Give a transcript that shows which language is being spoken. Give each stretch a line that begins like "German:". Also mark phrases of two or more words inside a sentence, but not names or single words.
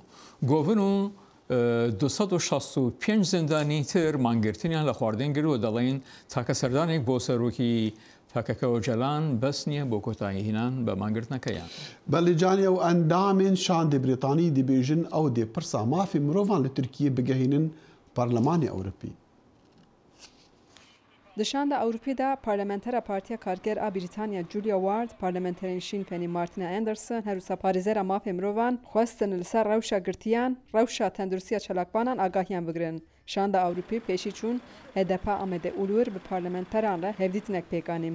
Central Kurdish: گۆڤن و 265 زیندانی تر مانگرتنیان لە خواردن گرت و دەڵێن تاکە سەردانێک بۆ سەرۆکی تاکەکەەوە جەلان بەس نییە بۆ کۆتایی هینان بە مانگرتنەکەیان.
Kurdish: بەلیجانیا و ئەندامێن شاندی بریتانی دەبێژن ئەو دێ پرسا مافی مرۆڤان لە تورکیە بگەهێنن پەرلەمانی ئەوروپی. Di şanda Avrupa'da Parlamenter Partiya Karger a Britanya Julia Ward, Parlamenterên Sinn Féinî Martina Anderson, herwisa parêzera mafê mirovan xwestin li ser rewşa girtiyan, rewşa tenduristiya çalakbanan agahiyan bigirin. Şanda Avrupî pêşî çûn HDP Amede Ulur bi parlamenteran re hevdîtinek pêkanîm.